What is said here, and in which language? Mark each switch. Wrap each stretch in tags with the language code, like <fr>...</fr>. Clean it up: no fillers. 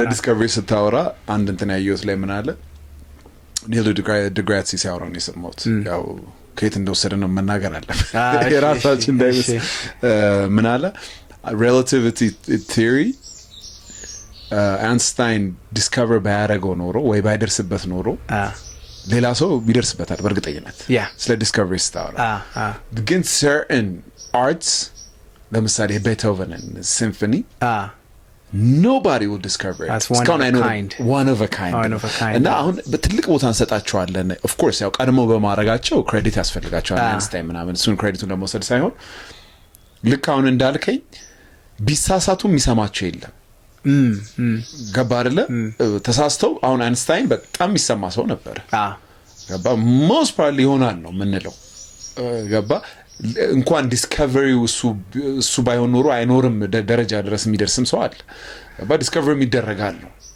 <am>ስለ ዲስከቨሪ ስታወራ አንድ እንትን ያየሁት ላይ ምን አለ ኒል ዲግራሲ ሲያወራ ነው የሰማሁት። ያው ከየት እንደወሰደ ነው መናገር አለበት የራሳችን እንዳይመስ ምን አለ relativity theory አንስታይን ዲስከቨር ባያደረገው ኖሮ ወይ ባይደርስበት ኖሮ ሌላ ሰው ቢደርስበታል በእርግጠኝነት ስለ ዲስከቨሪ ስታወራ። ግን</am> <en>certain arts</en> <am>ለምሳሌ ቤቶቨንን ሲምፎኒ</am> <en>nobody will discover it. That's one of a kind.</en> <am>እና አሁን በትልቅ ቦታ እንሰጣቸዋለን።</am> <en>of course</en> <am>ያው ቀድሞ በማድረጋቸው ክሬዲት ያስፈልጋቸዋል አንስታይን ምናምን እሱን ክሬዲቱን ለመውሰድ ሳይሆን ልክ አሁን እንዳልከኝ ቢሳሳቱ የሚሰማቸው የለም። ገባ አይደለ? ተሳስተው አሁን አንስታይን በጣም የሚሰማ ሰው ነበር። ገባ</am> <en>most probably</en> <am>ይሆናል ነው የምንለው። ገባ እንኳን ዲስከቨሪው እሱ ባይሆን ኖሮ አይኖርም ደረጃ ድረስ የሚደርስም ሰው አለ። ገባ ዲስከቨሪ ይደረጋል ነው።</am>